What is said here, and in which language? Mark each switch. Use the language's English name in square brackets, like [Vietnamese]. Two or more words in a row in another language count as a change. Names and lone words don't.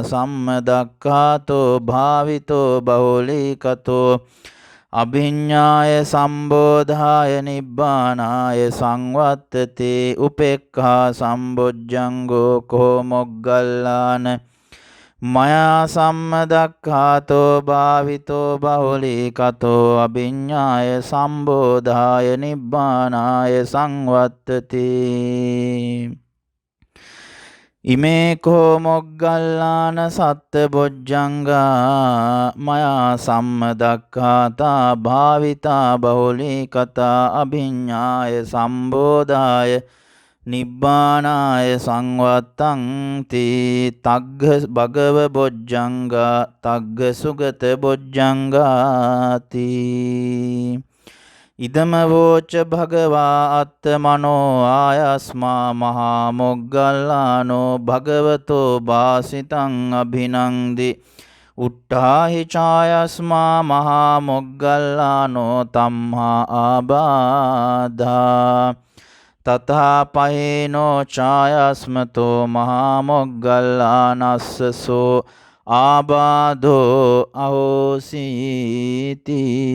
[Pali] සම්මදක්ඛාතෝ භාවිතෝ බහුලී කතෝ අභිඤ්ඤාය සම්බෝධාය නිබ්බානාය සංවත්තති උපේක්ඛා සම්බොජ්ජංගෝ කෝ මොග්ගල්ලාන මයා සම්මදක්ඛාතෝ භාවිතෝ බහුලී කතෝ අභිඤ්ඤාය සම්බෝධාය නිබ්බානාය සංවත්තති ඉමේ කෝ මොග්ගල්ලාන සත්ත බොජ්ජංගා මයා සම්මදක්ඛාතා භාවිතා බහුලී කතා අභිඤ්ඤාය සම්බෝධාය නිබ්බානාය සංවත්තං තී තග්ග භගව බොජ්ජංගා තග්ග සුගත බොජ්ජංගාති ඉදම වෝච භගවා අත්තමනෝ ආයස්මා මහා මොග්ගල්ලානෝ භගවතෝ භාසිතං අභිනන්දි උට්ඨාහි ඡායස්මා මහා මොග්ගල්ලානෝ තම්හා ආබාධා තථා පහේනෝ ඡායස්මතෝ මහා මොග්ගල්ලානස්සසෝ ආබාධෝ අහෝසීති